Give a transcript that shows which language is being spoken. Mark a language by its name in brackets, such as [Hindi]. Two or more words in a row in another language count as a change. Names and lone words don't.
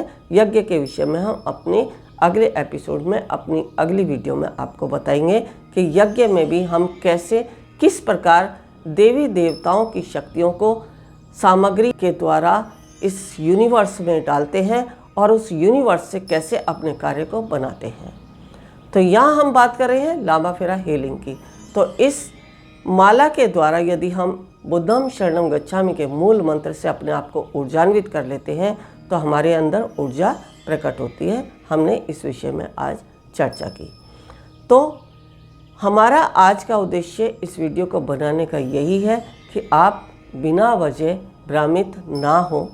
[Hindi] यज्ञ के विषय में हम अपने अगले एपिसोड में, अपनी अगली वीडियो में आपको बताएंगे कि यज्ञ में भी हम कैसे, किस प्रकार देवी देवताओं की शक्तियों को सामग्री के द्वारा इस यूनिवर्स में डालते हैं और उस यूनिवर्स से कैसे अपने कार्य को बनाते हैं। तो यहाँ हम बात कर रहे हैं लामा फेरा हीलिंग की। तो इस माला के द्वारा यदि हम [Pali] बुद्धम शरणम गच्छामि [Hindi] के मूल मंत्र से अपने आप को ऊर्जान्वित कर लेते हैं तो हमारे अंदर ऊर्जा प्रकट होती है। हमने इस विषय में आज चर्चा की। तो हमारा आज का उद्देश्य इस वीडियो को बनाने का यही है कि आप बिना वजह भ्रमित ना हो।